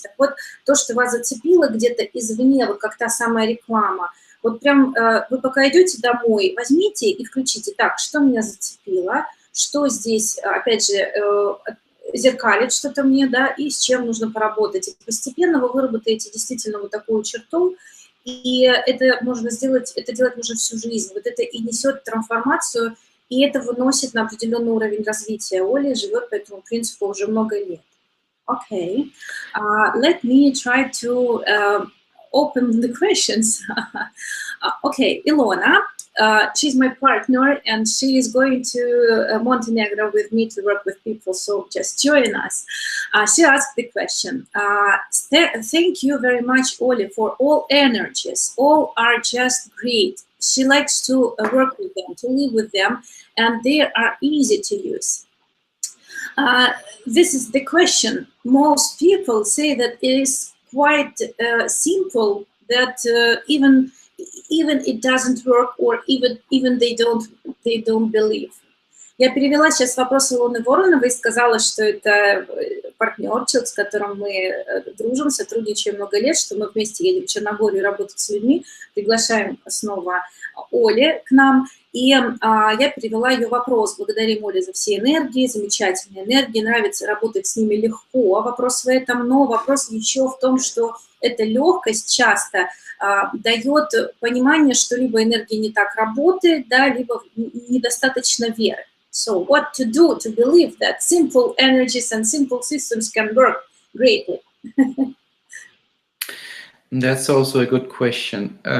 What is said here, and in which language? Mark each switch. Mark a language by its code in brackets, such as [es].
[ru] Так вот, то, что вас зацепило где-то извне, вот как та самая реклама, вот прям вы пока идете домой, возьмите и включите, так, что меня зацепило, что здесь, опять же, зеркалит что-то мне, да, и с чем нужно поработать. И постепенно вы выработаете действительно вот такую черту, и это можно сделать, это делать нужно всю жизнь. Вот это и несет трансформацию, и это выносит на определенный уровень развития. Оля живет по этому принципу уже много лет. [en] Okay, let me try to open the questions. Okay, Ilona. She's my partner, and she is going to Montenegro with me to work with people, so just join us. She asked the question, thank you very much, Ole, for all energies. All are just great. she likes to work with them, to live with them, and they are easy to use. This is the question. Most people say that it is quite simple, that even it doesn't work, or even they don't believe. [ru] Я перевела сейчас вопрос Илоны Вороновой и сказала, что это партнер, человек, с которым мы дружим, сотрудничаем много лет, что мы вместе едем в Черногорию работать с людьми, приглашаем снова Оле к нам. И я перевела ее вопрос. Благодарим Оле за все энергии, замечательные энергии, нравится работать с ними легко. Вопрос в этом, но вопрос еще в том, что эта легкость часто дает понимание, что либо энергия не так работает, да, либо недостаточно веры. [en] So what to do to believe that simple energies and simple systems can work greatly? That's also a good question.